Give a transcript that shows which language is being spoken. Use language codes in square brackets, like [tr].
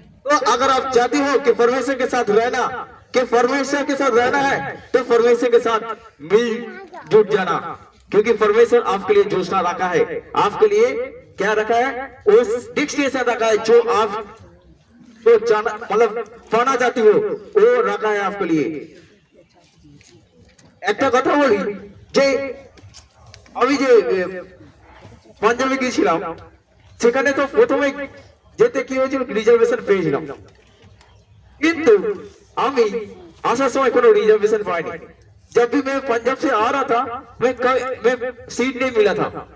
[hi] तो अगर आप चाहती हो कि परमेश्वर के साथ रहना, कि परमेश्वर के साथ रहना है, तो परमेश्वर के साथ मिल जुट जाना, क्योंकि परमेश्वर आपके लिए योजना रखा है, आपके लिए क्या रखा है, उस डेस्टिनेशन रखा है जो आप तो जाना मतलब पाना चाहती हो, वो रखा है आपके लिए। [bn] একটা কথা বলি যে আমি যে পাঞ্জাবে গিয়েছিলাম, সেখানে তো প্রথমে যেতে কি হয়েছিল, রিজার্ভেশন পেয়েছিলাম, কিন্তু আমি [hi] आशा समय को रिजर्वेशन पाई। जब भी मैं पंजाब से आ रहा था, मैं सीट नहीं मिला था।